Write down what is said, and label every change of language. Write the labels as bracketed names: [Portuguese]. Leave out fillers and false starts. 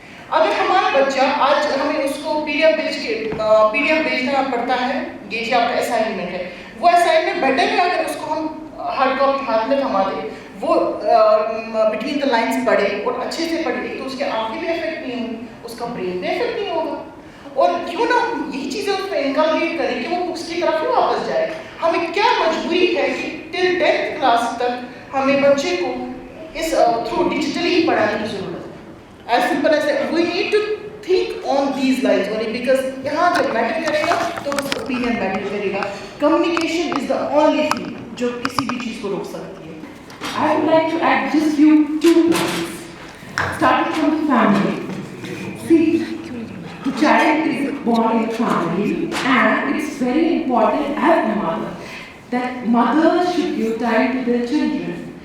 [Urdu] اگر ہمارا بچہ آج ہمیں اس کو پی ڈی ایف بھیجنا پڑتا ہے, یہ آپ کا اسائنمنٹ ہے, وہ اسائنمنٹ بیٹر ہے اگر اس کو ہم ہارڈ کاپی ہاتھ میں تھما دیں, وہ [English] between the lines [Urdu] پڑھے اور اچھے سے پڑھے, تو اس کے آنکھیں بھی افیکٹ نہیں ہوں, اس کا برین بھی افیکٹ نہیں ہوگا. اور کیوں نہ یہی چیزیں اس پہ انکلکیٹ کریں کہ وہ بکس کی طرف ہی واپس جائے. ہمیں کیا مجبوری ہے کہ ٹل 10th کلاس تک ہمیں بچے کو اس تھرو ڈیجیٹلی ہی پڑھانے کی ضرورت ہے. [English] As simple as that, we need to think on these lines only, because [Urdu] یہاں جب میٹر کرے گا [English] تو بس opinion matter کرے گا. Communication is the only thing [Urdu] جو کسی بھی چیز کو روک سکتی ہے. [English] I would like to add just two points, starting from the family. See, the child is born in a family, and it's very important as a mother that mothers should give time to their children.